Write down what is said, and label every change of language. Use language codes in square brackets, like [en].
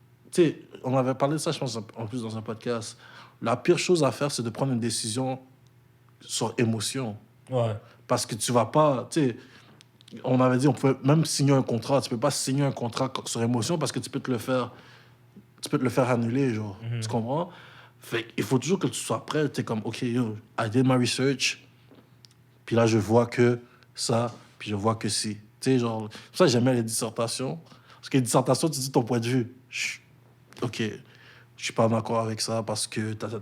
[fr] Tu sais, on avait parlé de ça, je pense, en plus dans un podcast. La pire chose à faire, c'est de prendre une décision sur émotion. Ouais. Parce que tu vas pas, tu sais, on avait dit, on pouvait même signer un contrat. Tu peux pas signer un contrat sur émotion parce que tu peux te le faire annuler, genre. Tu comprends? Fait il faut toujours que tu sois prêt. Tu es comme, [en] OK, yo, I did my research. [fr] Puis là, je vois que ça, puis je vois que si. Tu sais, genre, c'est pour ça que j'aimais les dissertations. Parce que les dissertations, tu dis ton point de vue. OK, je suis pas d'accord avec ça parce que...